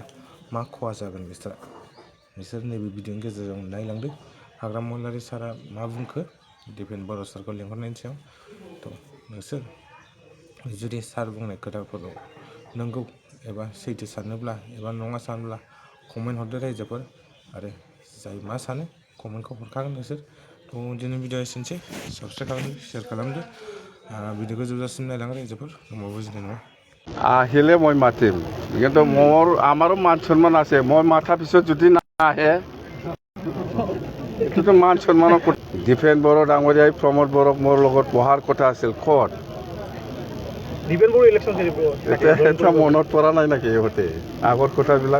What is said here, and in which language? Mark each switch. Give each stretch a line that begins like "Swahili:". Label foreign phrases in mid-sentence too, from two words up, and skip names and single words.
Bodo: मा खहा जागोन बिसोर नैबे भिडिअनि गेजेरजों नायलांदो हाग्रामा महिलारि सारा मा बुंखो दिपेन बर' सारखौ लेंहरनायनि सायाव थ' नोंसोर जुदि सार बुंनाय खोथाफोरखौ नंगौ एबा सैथो सानोब्ला एबा नङा सानोब्ला कमेन्ट हरदो रायजोफोर आरो जाय मा सानो कमेन्टखौ हरखागोन नोंसोर थ' दिनै भिडिअ एसेनोसै साबस्क्राइब खालामदो शेयार खालामदो भिडिअखौ जोबजासिम नायलां रायजोफोर होमबा बुजिनाय नङा।
Assamese: আহিলে মই মাতিম কিন্তু মোৰ আমাৰো মান সন্মান আছে মই মাতাৰ পিছত যদি নাহে এইটোতো মান সন্মানৰ ডিপেন বড়ো ডাঙৰীয়াই প্ৰমোদ বড়োক মোৰ লগত বহাৰ কথা আছিল ক'ত ডিপেন বড়ো ইলেকশ্যন এটা মনত পৰা নাই নেকি ইহঁতে আগৰ কথাবিলাক